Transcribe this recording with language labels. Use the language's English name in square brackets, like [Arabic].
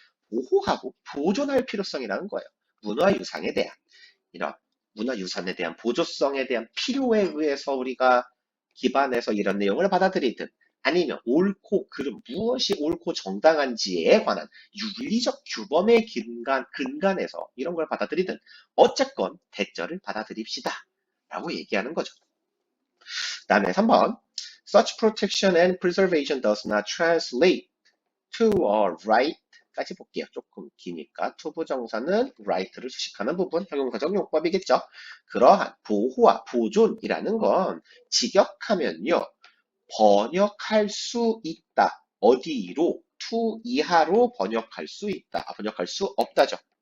[Korean] 보호하고 보존할 필요성이라는 거예요. 문화유산에 대한 이런 문화유산에 대한 보조성에 대한 필요에 의해서 우리가 기반해서 이런 내용을 받아들이든 아니면 옳고 그름 무엇이 옳고 정당한지에 관한 윤리적 규범의 근간에서 이런 걸 받아들이든 어쨌건 대절을 받아들입시다 라고 얘기하는 거죠. 그 다음에 3번 [English] Such protection and preservation does not translate to a right [Korean] 까지 볼게요. 조금 기니까 투부정사는 right를 수식하는 부분 형용사적 용법이겠죠. 그러한 보호와 보존이라는 건 직역하면요. 번역할 수 있다. 어디로? to 이하로 번역할 수 있다. 번역할 수 없다죠.